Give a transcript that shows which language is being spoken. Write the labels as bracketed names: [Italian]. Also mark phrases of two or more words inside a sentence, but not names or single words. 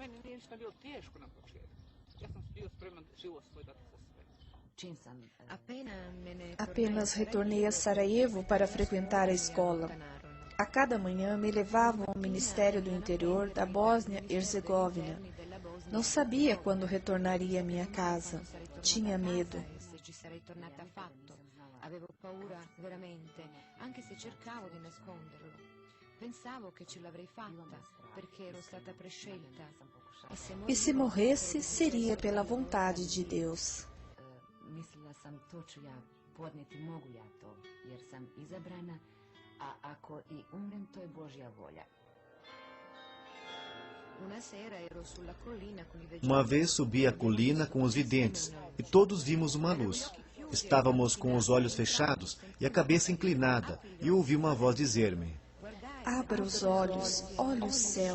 [Portuguese] Apenas retornei a Sarajevo para frequentar a escola. A cada manhã me levavam ao Ministério do Interior da Bósnia-Herzegovina. Não sabia quando retornaria à minha casa. Tinha medo. [Italian] Avevo paura veramente, anche se cercavo di nasconderlo. Pensavo che ce l'avrei fatta, perché ero stata prescelta. [Portuguese] E se morresse, seria pela vontade de Deus. [Bosnian] Mislila sam to ću ja podnijeti, mogu ja to, jer sam izabrana, a ako i umrem, to je Božja volja. [Portuguese] Uma vez subi a colina com os videntes e todos vimos uma luz. Estávamos com os olhos fechados e a cabeça inclinada e ouvi uma voz dizer-me: Abra os olhos, olhe o céu.